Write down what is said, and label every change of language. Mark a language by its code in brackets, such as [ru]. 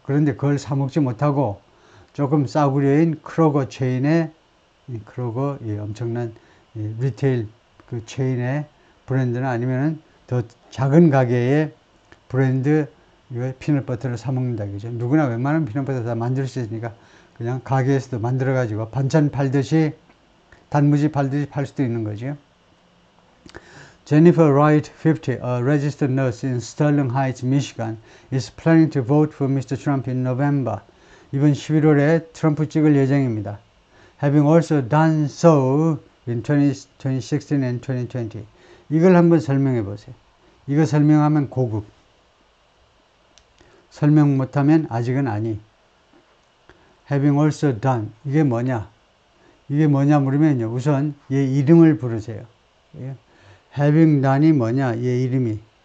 [ko] 그런데 그걸 사 먹지 못하고 조금 싸구려인 크로거 체인의 크로거 엄청난 리테일 그 체인의 브랜드나 아니면은 더 작은 가게의 브랜드 피넛 버터를 사 먹는다 그죠. 누구나 웬만한 피넛 버터 다 만들 수 있으니까 그냥 가게에서도 만들어 가지고 반찬 팔듯이 단무지 팔듯이 팔 수도 있는 거죠. [en] Jennifer Wright, 50, a registered nurse in Sterling Heights, Michigan, is planning to vote for Mr. Trump in November. [ko] 이번 11월에 트럼프 찍을 예정입니다. [en] Having also done so in 2016 and 2020. [ko] 이걸 한번 설명해 보세요. 이거 설명하면 고급. 설명 못하면 아직은 아니. [en] Having also done. [ko] 이게 뭐냐? 이게 뭐냐 물으면요. 우선 얘 이름을 부르세요. [en] having done [ko] 이 뭐냐? 얘 이름이.